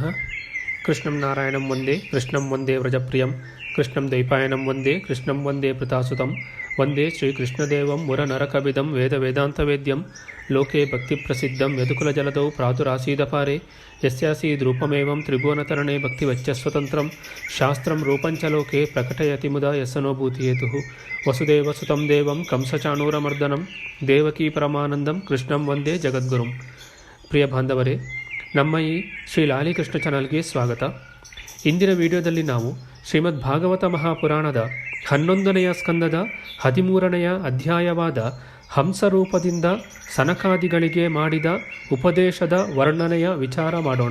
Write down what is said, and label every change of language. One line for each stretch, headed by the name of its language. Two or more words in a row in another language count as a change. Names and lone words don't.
Sanskrit: ಕೃಷ್ಣಂ ನಾರಾಯಣಂ ವಂದೇ ಕೃಷ್ಣಂ ವಂದೇ ವ್ರಜಪ್ರಿಯಂ ಕೃಷ್ಣಂ ದೈಪಾಯನಂ ವಂದೇ ಕೃಷ್ಣಂ ವಂದೇ ಪೃತಾಸುತಂ ವಂದೇ ಶ್ರೀಕೃಷ್ಣದೇವಂ ಮುರನರಕವಿದಂ ವೇದ ವೇದಾಂತವೇದ್ಯಂ ಲೋಕೆ ಭಕ್ತಿಪ್ರಸಿದ್ಧಂ ಯದುಕುಲಜಲದೌ ಪ್ರಾತುರಾಸೀದಪಾರೆ ಯಸ್ಯಾಸೀದ್ರೂಪಮೇವಂ ತ್ರಿಭುವನತರಣೆ ಭಕ್ತಿವಚ್ಚಸ್ವತಂತ್ರಂ ಶಾಸ್ತ್ರಂ ರೂಪಂಚ ಲೋಕೆ ಪ್ರಕಟಯತಿ ಮುದಾ ಯಸ್ಸನೋಭೂತಿಹೇತುಃ ವಸುದೇವಸುತಂ ದೇವಂ ಕಂಸಚಾಣೂರಮರ್ದನಂ ದೇವಕೀ ಪರಮಾನಂದಂ ಕೃಷ್ಣಂ ವಂದೇ ಜಗದ್ಗುರುಂ.
Kannada: ಪ್ರಿಯ ಬಾಂಧವರೇ, ನಮ್ಮ ಈ ಶ್ರೀ ಲಾಲಿಕೃಷ್ಣ ಚಾನಲ್ಗೆ ಸ್ವಾಗತ. ಇಂದಿನ ವಿಡಿಯೋದಲ್ಲಿ ನಾವು ಶ್ರೀಮದ್ ಭಾಗವತ ಮಹಾಪುರಾಣದ 11ನೆಯ ಸ್ಕಂದದ 13ನೆಯ ಅಧ್ಯಾಯವಾದ ಹಂಸರೂಪದಿಂದ ಸನಕಾದಿಗಳಿಗೆ ಮಾಡಿದ ಉಪದೇಶದ ವರ್ಣನೆಯ ವಿಚಾರ ಮಾಡೋಣ.